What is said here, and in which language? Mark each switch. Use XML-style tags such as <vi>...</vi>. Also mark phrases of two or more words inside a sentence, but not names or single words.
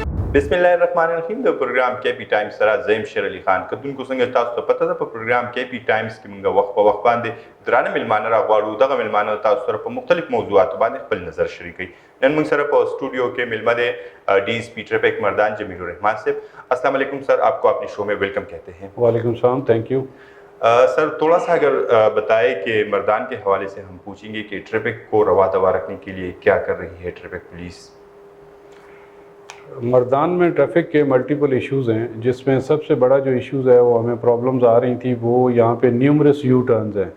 <ps>बिस्मिल्लाहिर्रहमानिर्रहीम د प्रोग्राम के पी टाइम्स سره زیم شیر علي خان کتونکو څنګه تاسو ته پته ده په پروګرام کې پی ټایمز کې موږ وخت په وخت باندې درانه ملمانه راغواړو. دغه ملمانه تاسو سره په مختلف موضوعاتو باندې خپل نظر شریکوي. نن موږ سره په اسټوډیو کې ملمه ده ڈی ایس پی ٹریفک مردان جمیل الرحمان صاحب.</ps> <ar>السلام علیکم</ar> <ur>سر, آپ کو اپنے شو میں ویلکم کہتے ہیں.</ur> <ar>وعلیکم السلام,</ar> <en>thank you.</en> <ur>سر تھوڑا سا اگر بتائے کہ مردان کے حوالے سے ہم پوچھیں گے کہ ٹریفک کو روا دوا رکھنے کے لیے کیا کر رہی ہے ٹریفک پولیس؟ مردان میں ٹریفک کے</ur> <en>multiple issues</en> <ur>ہیں, جس میں سب سے بڑا جو ایشوز ہے وہ ہمیں پرابلمز آ رہی تھی وہ یہاں پہ</ur> <en>numerous U turns</en> <ur>ہیں.</ur>